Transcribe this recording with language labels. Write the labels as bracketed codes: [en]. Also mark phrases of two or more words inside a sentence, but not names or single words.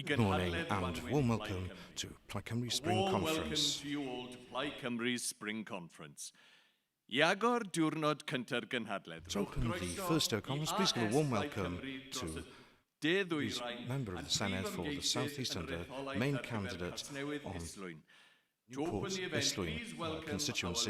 [en] Good morning [cy] gynhadledd [en] and warm welcome to Plaid Cymru Spring Warm welcome Conference. to you all to Plaid Cymru Spring Conference. [cy] I agor diwrnod cynta'r gynhadledd. [en] To open the first day of conference, please give a warm welcome to the member of the Senedd for the South East and the main candidate on Newport Islwyn constituency.